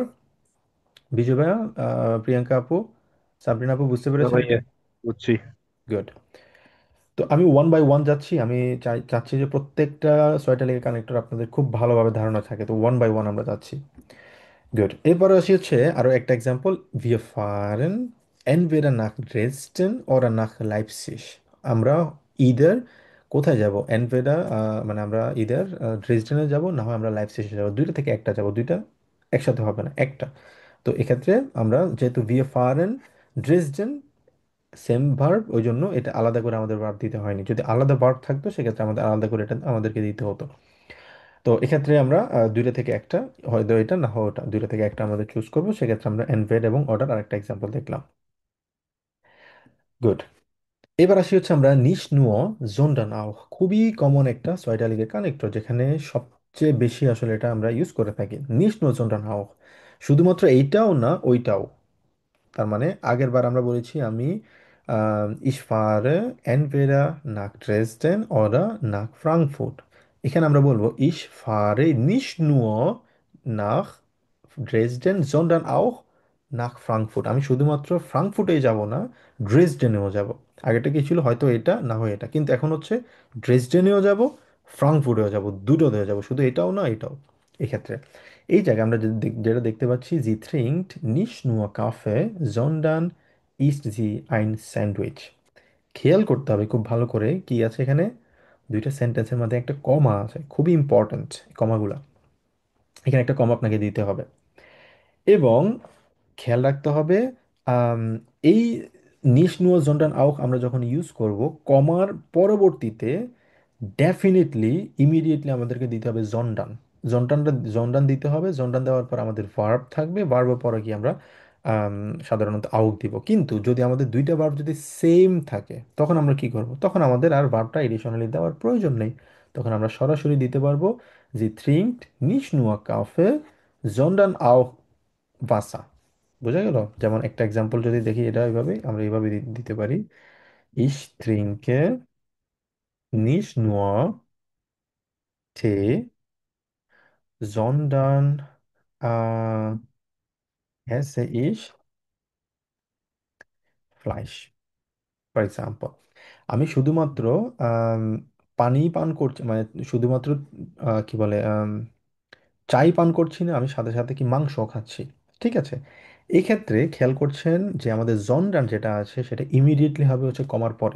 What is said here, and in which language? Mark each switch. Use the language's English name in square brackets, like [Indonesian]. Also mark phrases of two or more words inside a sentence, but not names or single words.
[Bangla] বিজয় ভাইয়া, প্রিয়াঙ্কা আপু, সাবরিনা আপু, বুঝতে না পেরেছেন? ভাইয়া, বুঝছি। গুড। তো আমি [English] one by one [Bangla] যাচ্ছি, আমি চাচ্ছি যে প্রত্যেকটা ছয়টা লেগে কানেক্টর আপনাদের খুব ভালোভাবে ধারণা থাকে, তো [English] one by one [Bangla] আমরা যাচ্ছি। গুড। এরপরে আসি হচ্ছে আরো একটা এক্সাম্পল, [German] wir fahren entweder nach Dresden oder nach Leipzig। [Bangla] আমরা ইদার কোথায় যাব? এনভেডা, মানে আমরা ইদার ড্রেসডেনে যাব, না হয় আমরা লাইপসিশে যাব, দুইটা থেকে একটা যাব, দুইটা একসাথে হবে না, একটা। তো এক্ষেত্রে আমরা যেহেতু [German] wir fahren [Bangla] ড্রেসডেন সেম ভার্ব, ওই জন্য এটা আলাদা করে আমাদের ভার্ব দিতে হয়নি। যদি আলাদা ভার্ব থাকতো সেক্ষেত্রে আমাদের আলাদা করে এটা আমাদেরকে দিতে হতো। তো এক্ষেত্রে আমরা দুইটা থেকে একটা, হয়তো এটা না হয় ওটা, দুইটা থেকে একটা আমাদের চুজ করবো। সেক্ষেত্রে আমরা এনভেড এবং অর্ডার আরেকটা এক্সাম্পল দেখলাম। গুড। এবার আসি হচ্ছে আমরা [German] nicht nur sondern auch, [Bangla] খুবই কমন একটা ছয়টা লিগের কানেক্টর, যেখানে সবচেয়ে বেশি আসলে এটা আমরা ইউজ করে থাকি। [German] nicht nur sondern auch, [Bangla] শুধুমাত্র এইটাও না ওইটাও। তার মানে আগের বার আমরা বলেছি আমি [German] ich fahre entweder nach Dresden oder nach Frankfurt। [Bangla] এখানে আমরা বলবো [German] ich fahre nicht nur nach Dresden sondern auch nach Frankfurt। [Bangla] আমি শুধুমাত্র ফ্রাঙ্কফুর্টেই যাব না, ড্রেসডেনেও যাব। আগেটা কি ছিল? হয়তো এটা না হয় এটা, কিন্তু এখন হচ্ছে ড্রেসডেনেও যাব, ফ্রাঙ্কফুর্টেও যাব, দুটোতেও যাব, শুধু এটাও না এটাও। এক্ষেত্রে এই জায়গায় আমরা যেটা দেখতে পাচ্ছি, জি [German] trinkt nicht nur Kaffee sondern isst sie ein Sandwich। [Bangla] খেয়াল করতে হবে খুব ভালো করে কি আছে এখানে, দুইটা সেন্টেন্সের মধ্যে একটা কমা আছে, খুবই ইম্পর্ট্যান্ট কমাগুলা। এখানে একটা কমা আপনাকে দিতে হবে, এবং খেয়াল রাখতে হবে আম, এই [German] nicht nur sondern auch [Bangla] আমরা যখন ইউজ করব, কমার পরবর্তীতে ডেফিনেটলি ইমিডিয়েটলি আমাদেরকে দিতে হবে জন্ডান। জন্ডান দিতে হবে। জন্ডান দেওয়ার পর আমাদের ভার্ব থাকবে, ভার্বের পরে কি আমরা আম, সাধারণত আউক দিব। কিন্তু যদি আমাদের দুইটা ভার্ব যদি সেম থাকে, তখন আমরা কি করব? তখন আমাদের আর ভার্বটা এডিশনালি দেওয়ার প্রয়োজন নেই। তখন আমরা সরাসরি দিতে পারবো যে [German] trinkt nicht nur Kaffee sondern auch Wasser। [Bangla] বোঝা গেল? যেমন একটা এক্সাম্পল যদি দেখি, এটা এইভাবে আমরা এইভাবে দিতে পারি: [German] Ich trinke nicht nur Tee, sondern esse ich Fleisch, [English] For example. [Bangla] আমি শুধুমাত্র আম, পানি পান করছি, মানে শুধুমাত্র কি বলে, চাই পান করছি না, আমি সাথে সাথে কি মাংস খাচ্ছি। ঠিক আছে, এই ক্ষেত্রে খেয়াল করছেন যে আমাদের জনডান যেটা আছে সেটা ইমিডিয়েটলি হবে হচ্ছে কমার পরে।